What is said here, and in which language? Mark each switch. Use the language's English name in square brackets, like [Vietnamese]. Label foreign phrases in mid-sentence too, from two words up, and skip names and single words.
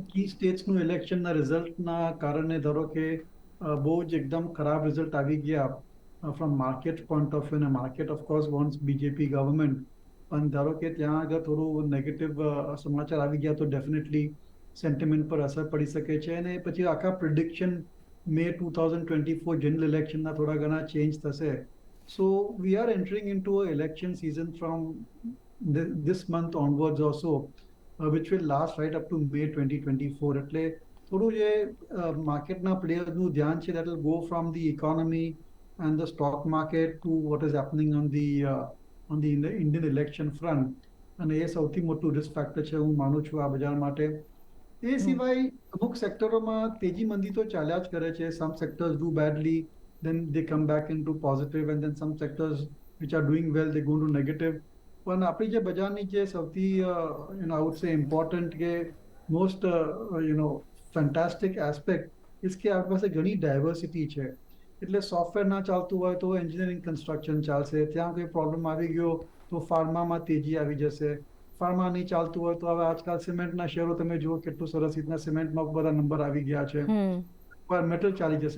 [Gujarati] કી સ્ટેટ્સનું ઇલેક્શનના રિઝલ્ટના કારણે ધારો કે બહુ જ એકદમ ખરાબ રિઝલ્ટ આવી ગયા [English] from market point of view, [Gujarati] અને [English] market of course wants BJP government, [Gujarati] પણ ધારો કે ત્યાં આગળ થોડું નેગેટિવ સમાચાર આવી ગયા તો [English] definitely sentiment [Gujarati] પર અસર પડી શકે છે, અને પછી આખા પ્રિડિક્શન મે 2024 જનરલ ઇલેક્શનના થોડા ઘણા ચેન્જ થશે. [English] So we are entering into an election season from this month onwards also, which will last right up to May 2024. [Gujarati] એટલે થોડું જે માર્કેટના પ્લેયર્સનું ધ્યાન છે [English] that will go from the economy and the stock market to what is happening on the Indian election front, [Gujarati] અને એ સૌથી મોટું [English] risk factor [Gujarati] છે હું માનું છું આ બજાર માટે. એ સિવાય અમુક સેક્ટરોમાં તેજી મંદી તો ચાલ્યા જ કરે છે. [English] Some sectors do badly, then they come back into positive, and then some sectors which are doing well they go into negative. [Gujarati] પણ આપણી જે બજારની જે સૌથી [English] I would say important [Gujarati] કે [English] most fantastic aspect is [Gujarati] કે આપણી પાસે ઘણી ડાયવર્સિટી છે. એટલે સોફ્ટવેર ના ચાલતું હોય તો [English] engineering construction [Gujarati] ચાલશે, ત્યાં કોઈ પ્રોબ્લેમ આવી ગયો તો ફાર્મામાં તેજી આવી જશે. ફાર્મા નહીં ચાલતું હોય તો હવે આજકાલ સિમેન્ટના શેરો તમે જુઓ કેટલું સરસ રીતના સિમેન્ટમાં બધા નંબર આવી ગયા છે, મેટલ ચાલી જશે.